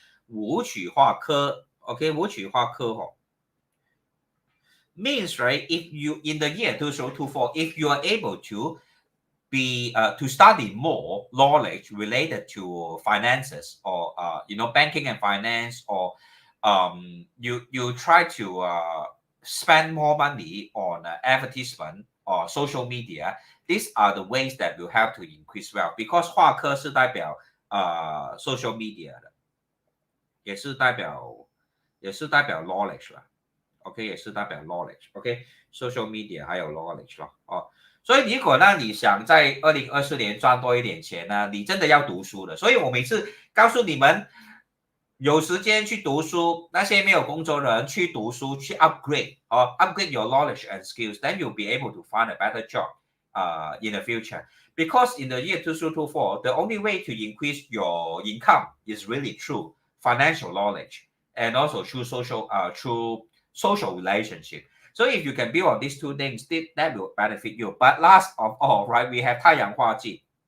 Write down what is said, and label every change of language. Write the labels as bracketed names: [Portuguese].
[English] 武曲化科 ，OK， 武曲化科means right if you in the year 2024 if you are able to be to study more knowledge related to finances or banking and finance or you try to spend more money on advertisement or social media. These are the ways that will help to increase wealth because [Chinese] 化科是代表 [English] social media 的。 [Chinese] 也是代表 knowledge 了 ，OK， 也是代表 knowledge，OK，social media 还有 knowledge 了所以如果呢你想在2024年赚多一点钱呢，你真的要读书的。所以我每次告诉你们，有时间去读书，那些没有工作的人去读书，去 [English] upgrade upgrade your knowledge and skills, then you'll be able to find a better job in the future. Because in the year 2024, the only way to increase your income is really through financial knowledge and also through social relationship. So if you can build on these two things, that will benefit you. But last of all, right, we have 太阳化忌.